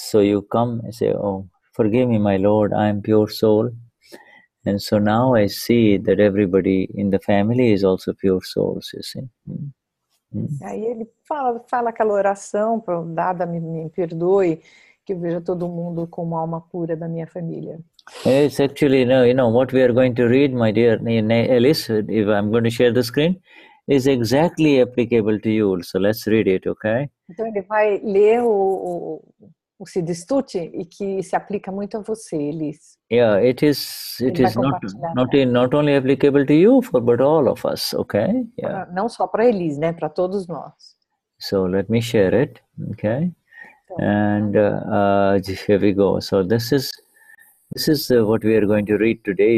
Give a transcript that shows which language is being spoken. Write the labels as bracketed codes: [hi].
[en] So you come and say, oh, forgive me, my Lord, I am pure soul. And so now I see that everybody in the family is also pure souls, you see. [pt] Aí ele fala aquela oração, Dada me perdoe, que eu veja todo mundo como alma pura da minha família. [en] It's actually, you know, what we are going to read, my dear Alice, if I'm going to share the screen, is exactly applicable to you. So let's read it, okay? [pt] Então ele vai ler o Siddha Stuti e que se aplica muito a você, Elis. [en] Yeah, it is not only applicable to you, but all of us, okay? Yeah. [pt] Não só para Elis, né? Para todos nós. [en] So let me share it, okay? And here we go. So this is what we are going to read today.